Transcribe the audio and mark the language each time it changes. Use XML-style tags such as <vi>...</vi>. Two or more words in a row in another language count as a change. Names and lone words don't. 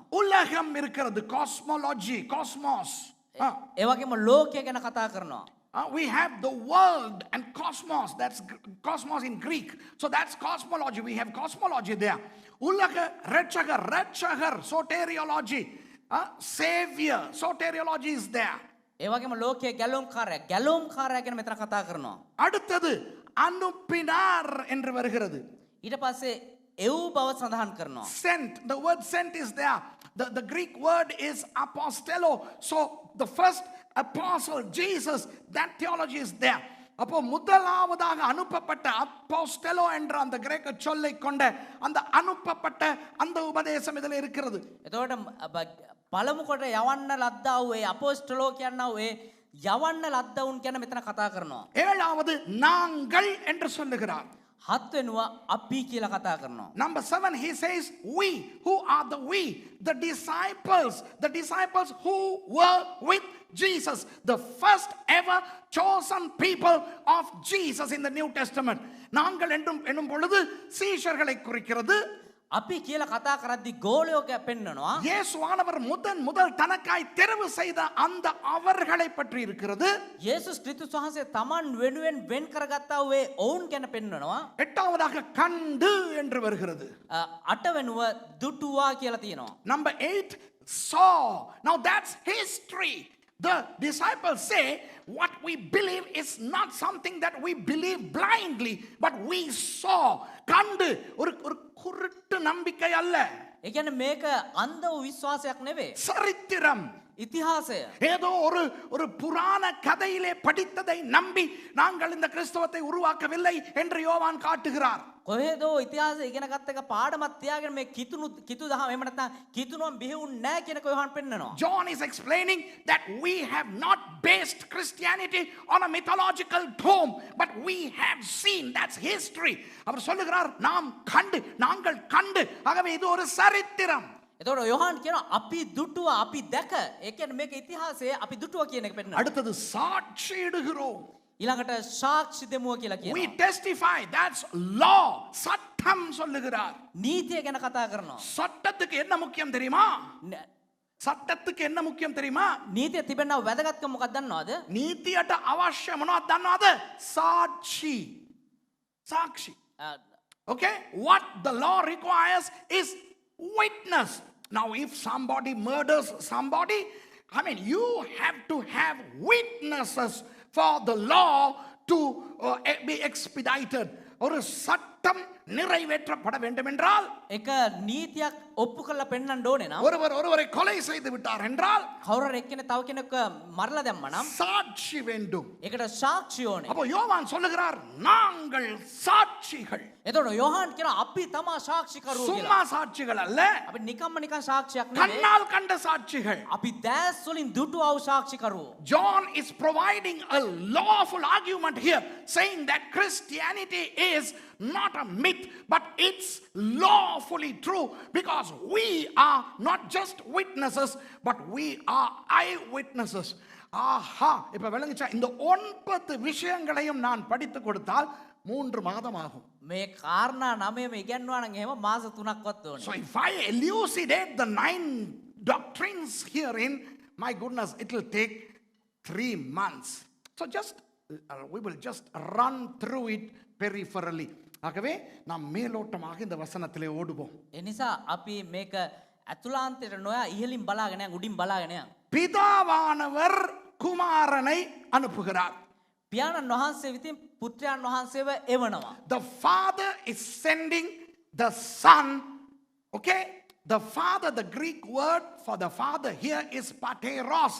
<ta>உலகம் இருக்கிறது,</ta> <en>cosmology, cosmos.</en> <si>ඒ වගේම ලෝකය ගැන කතා කරනවා.</si> <en>We have the world and cosmos. That's cosmos in Greek. So that's cosmology. We have cosmology there.</en> <ta>உலக, இரட்சகர்,</ta> <en>soteriology. Savior, soteriology is there.</en> <si>ඒ වගේම ලෝකයේ ගැලවුම් කාර්යය ගැන මෙතන කතා කරනවා.</si> <ta>அடுத்தது அனுப்பினார் என்று வருகிறது.</ta> <si>ඊට පස්සේ එව් බව සඳහන් කරනවා.</si> <en>Sent. The word sent is there. The Greek word is apostello. So the first apostle Jesus, that theology is there.</en> <ta>அப்போ முதலாவதாக அனுப்பப்பட்ட அப்போஸ்டலோ என்ற அந்த கிரேக்க சொல்லை கொண்ட அந்த அனுப்பப்பட்ட அந்த உபதேசம் இதில் இருக்கிறது.</ta> <si>එතකොට පළමු කොට යවන්න ලද්දා වූ ඒ අපොස්තලෝ කියනවා ඒ යවන්න ලද්දා වුන් කියන මෙතන කතා කරනවා.</si> <ta>ஏழாவது நாங்கள் என்று சொல்லுகிறார்.</ta> <si>හත් වෙනුව අපි කියලා කතා කරනවා.</si> <en>Number 7, he says we. Who are the we? The disciples who were with Jesus, the first ever chosen people of Jesus in the New Testament.</en> <ta>நாங்கள் என்னும் பொழுது சீஷர்களை குறிக்கிறது.</ta> <si>අපි කියලා කතා කරද්දි ගෝලයෝ පෙන්නනවා.</si> <ta>இயேசுவானவர் முதல் தனக்காய் தெரிவு செய்த அந்த அவர்களை பற்றி இருக்கிறது.</ta> <si>යේසුස් ක්‍රිස්තුස් වහන්සේ තමන් වෙනුවෙන් වෙන් කරගත්තා වූ ඒ ඔවුන් ගැන පෙන්නනවා.</si> <ta>எட்டாவதாக கண்டு என்று வருகிறது.</ta> <si>අටවෙනුව දුටුවා කියලා තියෙනවා.</si> <en>Number 8, saw. Now that's history. The disciples say what we believe is not something that we believe blindly, but we saw.</en> <ta>கண்டு ஒரு குருட்டு நம்பிக்கை அல்ல.</ta> <si>ඒ කියන්නේ මේක අන්ධ වූ විශ්වාසයක් නෙවෙයි.</si> <ta>சரித்திரம்.</ta> <si>ඉතිහාසය.</si> <ta>ஏதோ ஒரு புராண கதையிலே படித்ததை நம்பி நாங்கள் இந்த கிறிஸ்தவத்தை உருவாக்கவில்லை என்று யோவான் காட்டுகிறார்.</ta> <si>කොහෙදෝ ඉතිහාසය ඉගෙන ගත්ත එක පාඩමක් තියාගෙන මේ කිතු දහම එහෙම නැත්නම් කිතුනුවම් බිහිවුන්නේ නැහැ කියන කොහොමද පෙන්නනවා.</si> <en>John is explaining that we have not based Christianity on a mythological tome, but we have seen. That's history.</en> <ta>அவர் சொல்லுகிறார் நாங்கள் கண்டு ஆகவே இது ஒரு சரித்திரம்.</ta> <si>එතකොට යොහාන් කියනවා අපි දුටුවා අපි දැක. ඒ කියන්නේ මේක ඉතිහාසය අපි දුටුවා කියන එක පෙන්නනවා.</si> <ta>அடுத்தது சாட்சியிடுகிறோம்.</ta> <si>ඊළඟට සාක්ෂි දෙමුව කියලා</si> <en>We</en> <si>කියනවා.</si> <en>testify. That's law.</en> <ta>சட்டம் சொல்லுகிறார்.</ta> <si>නීතිය ගැන කතා කරනවා.</si> <ta>சட்டத்துக்கு என்ன முக்கியம் தெரியுமா? சட்டத்துக்கு என்ன முக்கியம் தெரியுமா?</ta> <si>නීතිය තිබෙනව වැදගත්කම මොකක්ද දන්නවද? நீதிයට අවශ්‍ය මොනවද දන්නවද?</si> <ta>சாட்சி.</ta> <en>Okay? What the law requires is witness. Now, if somebody murders somebody, I mean, you have to have witnesses for the law to be expedited.</en> <ta>ஒரு சட்டம் நிறைவேற்றப்பட வேண்டும் என்றால்</ta> <si>එක නීතියක් ඔප්පු කරලා පෙන්නන්න ඕනේ නම්</si> <ta>ஒருவரை கொலை செய்து விட்டார் என்றால்</ta> <si>කවුරු එක්කෙනෙක් තව කෙනෙක් මරලා දැම්ම නම්</si> <ta>சாட்சி வேண்டும்.</ta> <si>ඒකට සාක්ෂි ඕනේ.</si> <ta>அப்போ யோவான் சொல்லுகிறார் நாங்கள் சாட்சிகள்.</ta> <si>එතකොට යොහාන් කියනවා අපි තමා සාක්ෂිකරුවෝ</si> <ta>சும்மா</ta> <si>කියලා.</si> <ta>சாட்சிகள் அல்ல,</ta> <si>අපි නිකම්ම නිකන් සාක්ෂියක් නෙවෙයි.</si> <ta>கண்ணால் கண்ட சாட்சிகள்.</ta> <si>අපි දැස් වලින් දුටුවා වූ සාක්ෂිකරුවෝ.</si> <en>John is providing a lawful argument here, saying that Christianity is not a myth, but it's lawfully true because we are not just witnesses, but we are eyewitnesses.</en> <ta>ஆஹா, இப்ப விளங்குச்சா? இந்த 9 விஷயங்களையும் நான் படித்து கொடுத்தால் 3 மாதம் ஆகும்.</ta> <si>මේ කාරණා 9ම ඉගෙනනවා නම් එහෙම මාස 3ක්වත් ඕනේ.</si> <en>So if I elucidate the 9 doctrines herein, my goodness, it will take 3 months. So we will just run through it peripherally.</en> <ta>ஆகவே நாம் மேலோட்டமாக இந்த வசனத்திலே ஓடுவோம்.</ta> <si>ඒ නිසා අපි මේක අතුලාන්තයට නොයා ඉහළින් බලාගෙන යන් උඩින් බලාගෙන යන්.</si> <ta>பிதாவானவர் குமாரனை அனுப்புகிறார்.</ta> <si>පියාණන් වහන්සේ විසින් පුත්‍රයන් වහන්සේව එවනවා.</si> <en>The Father is sending the Son. Okay? The Father, the Greek word for the Father here is pateros.</en>